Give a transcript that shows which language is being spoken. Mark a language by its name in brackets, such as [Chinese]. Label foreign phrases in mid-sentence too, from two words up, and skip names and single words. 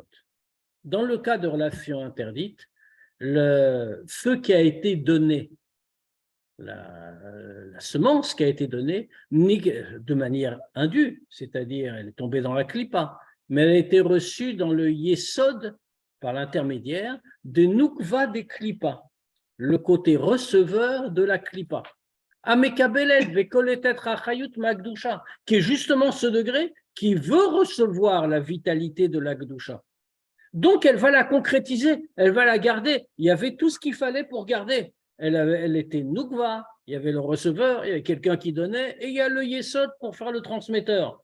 [French] Dans le cas de relations interdites, ce qui a été donné, la semence qui a été donnée, de manière indue, c'est-à-dire elle est tombée dans la Klippa, mais elle a été reçue dans le Yesod par l'intermédiaire de Nukva des Klippa, le côté receveur de la Klippa. [Hebrew] המקבלת וקולטת חיות מקדושה, [French] qui est justement ce degré qui veut recevoir la vitalité de la Gdusha. Donc, elle va la concrétiser, elle va la garder. Il y avait tout ce qu'il fallait pour garder. Elle était Nukva, il y avait le receveur, il y avait quelqu'un qui donnait, et il y a le Yesod pour faire le transmetteur.